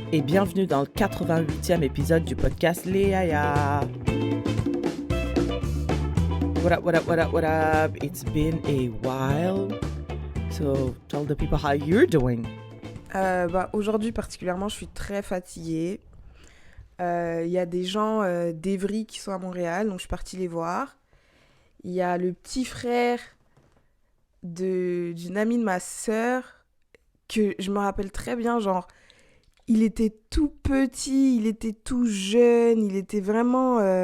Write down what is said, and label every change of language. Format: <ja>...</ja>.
<fr>Et bienvenue dans le 88e épisode du podcast Léaya.</fr> <en>What up, what up, what up, what up? It's been a while. So, tell the people how you're doing.</en> <fr>Aujourd'hui, particulièrement, je suis très fatiguée. Il y a des gens d'Evry qui sont à Montréal, donc je suis partie les voir. Il y a le petit frère d'une amie de ma sœur, que je me rappelle très bien, genre, il était tout petit, il était tout jeune, il était vraiment...</fr>